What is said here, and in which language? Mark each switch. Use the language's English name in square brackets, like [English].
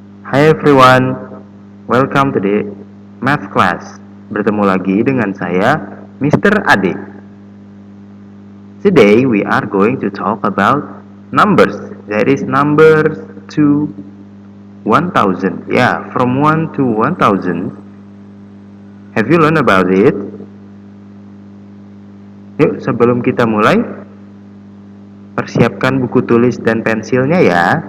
[English] Hi everyone, welcome to the math class. [Indonesian] Bertemu lagi dengan saya, Mr. Ade. [English] Today we are going to talk about numbers. That is numbers to 1000. Yeah, from 1 to 1000. Have you learned about it? [Indonesian] Yuk, sebelum kita mulai, persiapkan buku tulis dan pensilnya ya.